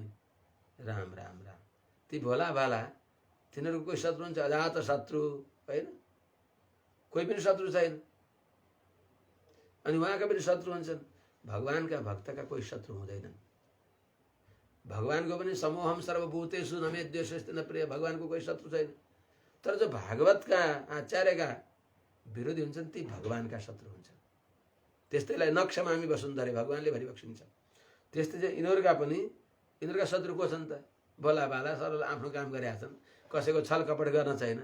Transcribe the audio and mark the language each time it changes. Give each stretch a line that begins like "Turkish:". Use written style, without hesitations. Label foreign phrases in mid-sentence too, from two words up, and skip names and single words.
Nepali: राम राम राम। ती भोला भाला, तिनीहरूको कोही शत्रु हुन्छ? अजात शत्रु होइन, कोही पनि शत्रु छैन। अनि उहाँका पनि शत्रु हुन्छन्। भगवानका भक्तका कोही शत्रु हुँदैनन्। भगवानको पनि
Sanskrit: समूहम सर्वभूतेषु न मे द्वेषस्ति न प्रिय,
Nepali: भगवानको कोही शत्रु छैन। तर जो भागवतका आचार्यका विरोधी हुन्छन् ती भगवानका शत्रु हुन्छन्। त्यस्तैलाई
Sanskrit: नक्षमामी वसुन्धरे
Nepali: भगवानले भनिबक्सिन्छ। त्यस्तै चाहिँ यिनीहरूका पनि, यिनीहरूका शत्रु को छन् त? भोला भाला सरल आफ्नो काम गरेका छन्, कसैको छल कपट गर्न छैन।